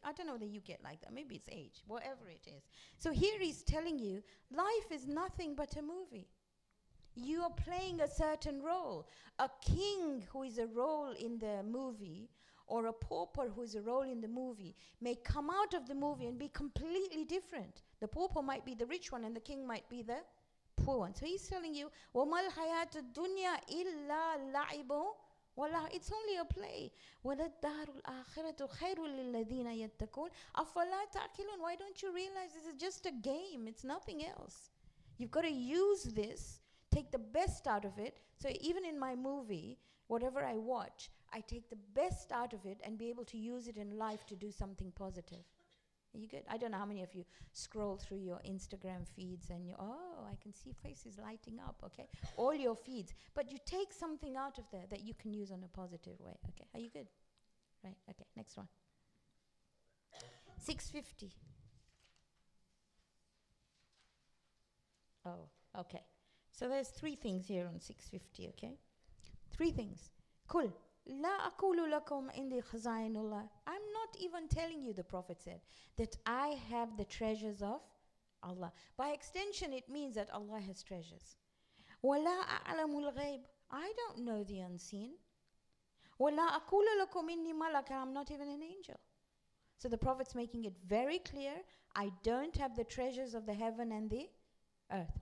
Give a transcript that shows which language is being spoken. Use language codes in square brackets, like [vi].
[en] I don't know whether you get like that. Maybe it's age, whatever it is. So here he's telling you, life is nothing but a movie. You are playing a certain role. A king who is a role in the movie, or a pauper who is a role in the movie, may come out of the movie and be completely different. The pauper might be the rich one and the king might be the poor one. So he's telling you, [ar] وَمَا الْحَيَاةُ الدُّنْيَا إِلَّا لَعِبٌ وَلَهْوٌ. [en] It's only a play. [ar] وَلَلدَّارُ الْآخِرَةُ خَيْرٌ لِلَّذِينَ يَتَّقُونَ أَفَلَا تَعْقِلُونَ. [en] Why don't you realize this is just a game? It's nothing else. You've got to use this, take the best out of it. So even in my movie, whatever I watch, I take the best out of it and be able to use it in life to do something positive. Are you good? I don't know how many of you scroll through your Instagram feeds and I can see faces lighting up, okay? All your feeds. But you take something out of there that you can use in a positive way, okay? Are you good? Right, okay, next one. 6:50. Oh, okay. So there's 3 things here on 6:50, okay? 3 things. Cool. [ar] لا أقول لكم عندي خزائن الله. [en] I'm not even telling you, the Prophet said, that I have the treasures of Allah. By extension, it means that Allah has treasures. [ar] ولا أعلم الغيب. [en] I don't know the unseen. [ar] وَلَا أَقُولُ لَكُمْ إِنِّي مَلَكٌ, [en] I'm not even an angel. So the Prophet's making it very clear, I don't have the treasures of the heaven and the earth.